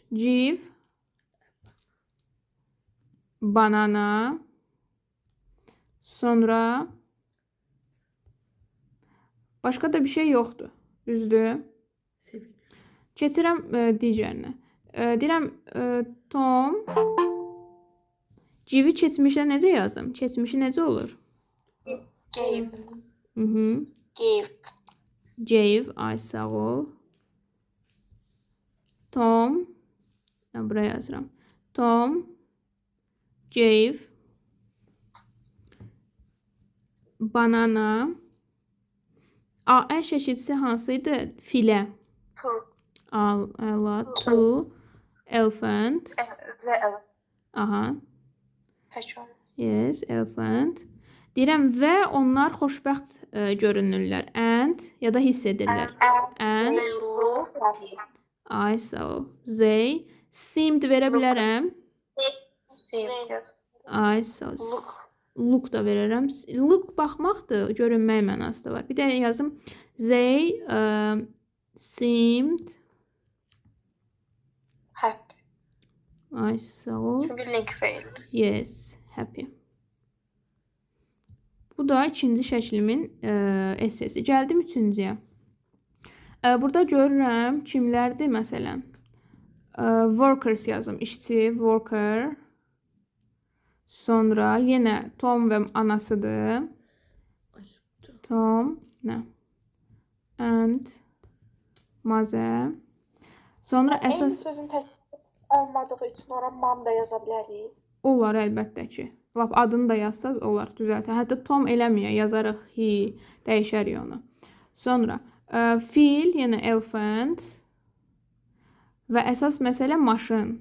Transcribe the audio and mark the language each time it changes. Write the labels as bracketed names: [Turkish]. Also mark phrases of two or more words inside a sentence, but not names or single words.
[English] Give. Banana. [Azerbaijani] Sonra başqa da bir şey yoxdur. Düzdür? Sevin. Keçirəm digərinə. Deyirəm Tom. Give-i keçmişə necə yazım? Keçmişi necə olur? [English] Gave. Mhm. Gave. Gave. [Azerbaijani] Ay sağ ol. Tom. Buraya yazıram. [English] Tom gave banana. [Azerbaijani] A şəkilçisi hansı idi? Filə. [English] To elephant. The elephant. Aha. [Azerbaijani] Tək olmaz. [English] Yes, elephant. [Azerbaijani] Deyirəm və onlar xoşbəxt görünürlər. And ya da hiss edirlər. [English] And They look happy. [Azerbaijani] ay sağ ol. [English] They seemed [Azerbaijani] verə bilərəm. [English] Seemed. [Azerbaijani] Ay sağ ol. [English] Look. [Azerbaijani] Look da verərəm. Look baxmaqdır, görünmək mənası da var. Bir də yazım. [English] They seemed Happy. [Azerbaijani] ay sağ ol. Çünki [English] link failed. Yes, happy. [Azerbaijani] Bu da ikinci şəklimin essesi. Gəldim üçüncüyə. Burada görürəm kimlərdir məsələn. Workers yazım. İşçi, worker. Sonra yenə Tom və anasıdır. Tom, nə? [English] And mother. [Azerbaijani] Sonra Eyni əsas sözün tək olmadığı üçün ora mom da yaza bilərik. olar əlbəttə ki. Lap adını da yazsaz olar, düzəltə. Hətta Tom eləməyə yazarıq he, dəyişərik onu. Sonra fil, yenə elephant və əsas məsələ maşın.